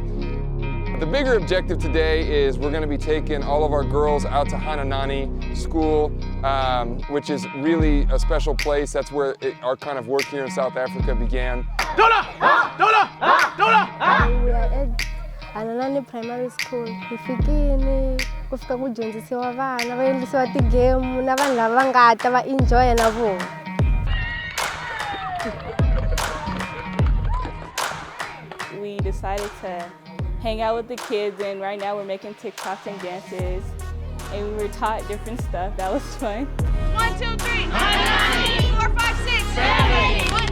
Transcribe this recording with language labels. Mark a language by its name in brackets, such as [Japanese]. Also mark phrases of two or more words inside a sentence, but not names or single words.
[English] The bigger objective today is we're going to be taking all of our girls out to Hananani School, which is really a special place. That's where our kind of work here in South Africa began. We're at Hananani Primary School. [Tsonga] Kufika kudyondzisiwa vana va endlisiwa ti-game na vanhu lava nga ta va enjoy na vona. [English] We decided to hang out with the kids, and right now we're making TikToks and dances, and we were taught different stuff. That was fun. 1, 2, 3, 4, 5, 6, 7, 8.